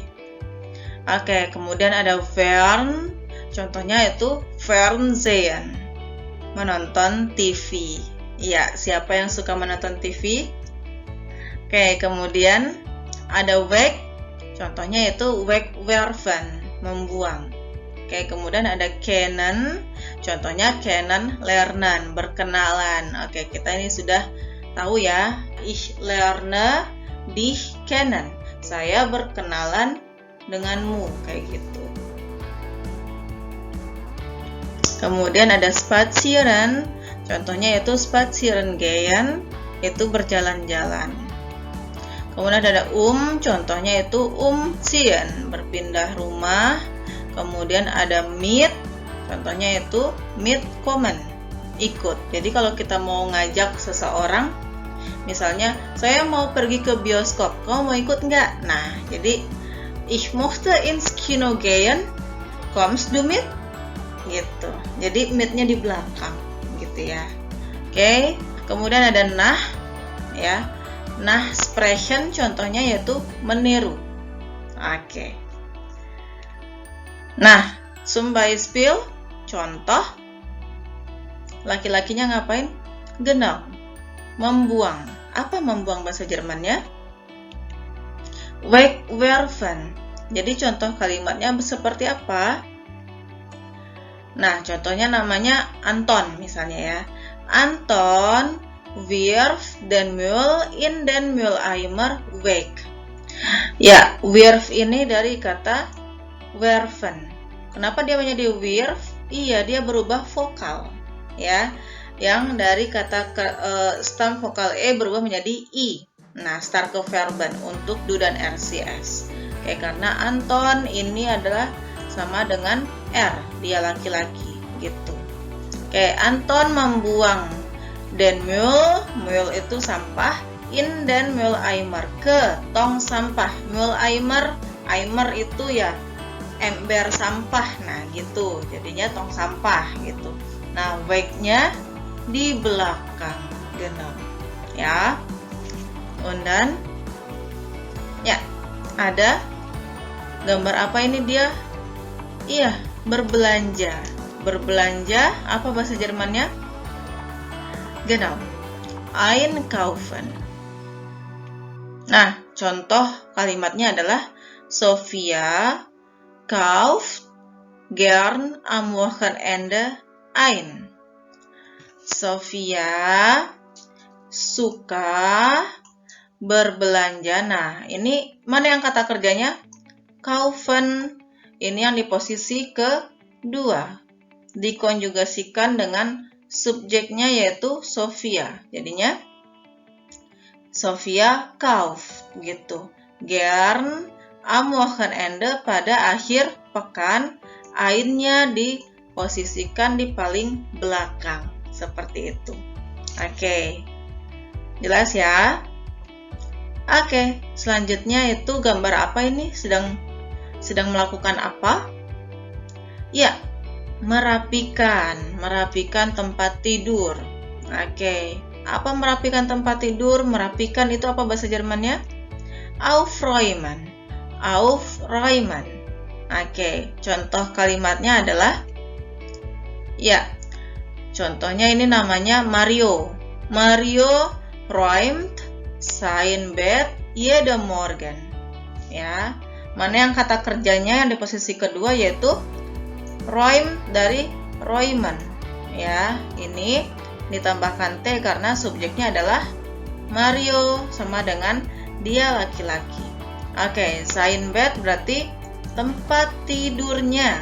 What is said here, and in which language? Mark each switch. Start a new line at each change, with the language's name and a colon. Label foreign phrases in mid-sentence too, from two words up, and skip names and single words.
Indonesian: Oke, kemudian ada fern, contohnya yaitu fernsehen, menonton TV. Ya, siapa yang suka menonton TV? Oke, kemudian ada weg, contohnya yaitu wegwerfen, membuang. Oke, kemudian ada kennen, contohnya
German: kennen lernen,
Indonesian: berkenalan. Oke, kita ini sudah tahu ya.
German: Ich lerne dich kennen.
Indonesian: Saya berkenalan denganmu, kayak gitu. Kemudian ada spazieren, contohnya yaitu
German: spazieren gehen,
Indonesian: yaitu berjalan-jalan. Kemudian ada contohnya yaitu umziehen, berpindah rumah. Kemudian ada mit, contohnya yaitu mitkommen, ikut. Jadi kalau kita mau ngajak seseorang, misalnya saya mau pergi ke bioskop, kamu mau ikut nggak? Nah, jadi
German: Ich möchte ins Kino gehen. Kommst du mit?
Indonesian: Gitu. Jadi mit-nya di belakang gitu ya. Oke. Kemudian ada nach ya. Nah, sprechen contohnya yaitu meniru. Oke. Nah,
German: zum Beispiel
Indonesian: contoh laki-lakinya ngapain? Genau. Membuang. Apa membuang bahasa Jermannya? Wegwerfen. Jadi contoh kalimatnya seperti apa? Nah, contohnya namanya Anton misalnya ya.
German: Anton wirft den Müll in den Mülleimer weg.
Indonesian: Ya, wirf ini dari kata werfen. Kenapa dia menjadi wirf? Iya, dia berubah vokal ya. Yang dari kata stem vokal E berubah menjadi I. Nah,
German: starke verben
Indonesian: untuk do dan RCS. Oke, karena Anton ini adalah sama dengan R, dia laki-laki gitu. Oke, Anton membuang
German: den Müll
Indonesian: itu sampah,
German: in den Mülleimer
Indonesian: ke tong sampah. Mülleimer, Eimer itu ya ember sampah. Nah, gitu. Jadinya tong sampah gitu. Nah, weg-nya di belakang, genau. Ya.
German: Und dann
Indonesian: ya, ada gambar apa ini dia? Iya, berbelanja. Berbelanja, apa bahasa Jermannya?
German: Genau. Einkaufen.
Indonesian: Nah, contoh kalimatnya adalah
German: Sophia kauft gern am Wochenende ein.
Indonesian: Sophia suka berbelanja. Nah, ini mana yang kata kerjanya? Kaufen. Ini yang di posisi kedua. Dikonjugasikan dengan subjeknya yaitu Sophia. Jadinya Sophia kauft gitu.
German: Gern am Wochenende
Indonesian: pada akhir pekan. Ainnya diposisikan di paling belakang. Seperti itu. Oke. Jelas ya? Oke, selanjutnya itu gambar apa ini? Sedang melakukan apa? Ya, merapikan tempat tidur. Oke, apa merapikan tempat tidur? Merapikan itu apa bahasa Jermannya? Aufräumen. Oke, contoh kalimatnya adalah ya, contohnya ini namanya Mario.
German: Mario räumt sein Bett jeden Morgen.
Indonesian: Ya, mana yang kata kerjanya yang di posisi kedua yaitu räumt dari räumen. Ya, ini ditambahkan T karena subjeknya adalah Mario sama dengan dia laki-laki. Oke,
German: sein Bett
Indonesian: berarti tempat tidurnya.